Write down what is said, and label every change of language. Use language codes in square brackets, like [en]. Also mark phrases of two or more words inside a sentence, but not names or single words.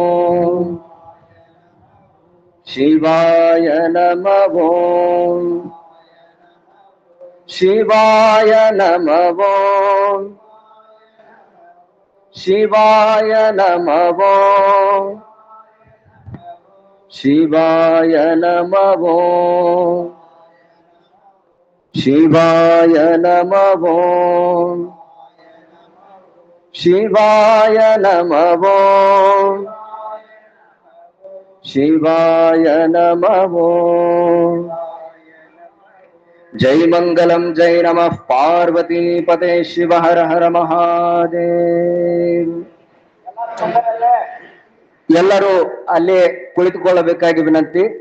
[sa] ಶಿವಾಯ ನಮಃ ಶಿವಾಯ ನಮಃ ಶಿವಾಯ ನಮಃ ಶಿವಾಯ ನಮಃ ಶಿವಾಯ ನಮಃ ಶಿವಾಯ ನಮಃ ಶಿವಾಯ ನಮಃ. ಜೈ ಮಂಗಲಂ ಜೈ ನಮಃ ಪಾರ್ವತಿ ಪತೆ ಶಿವ ಹರ ಹರ ಮಹಾದೇವ್. [kn] ಎಲ್ಲರೂ ಅಲ್ಲೇ ಕುಳಿತುಕೊಳ್ಳಬೇಕಾಗಿ ವಿನಂತಿ.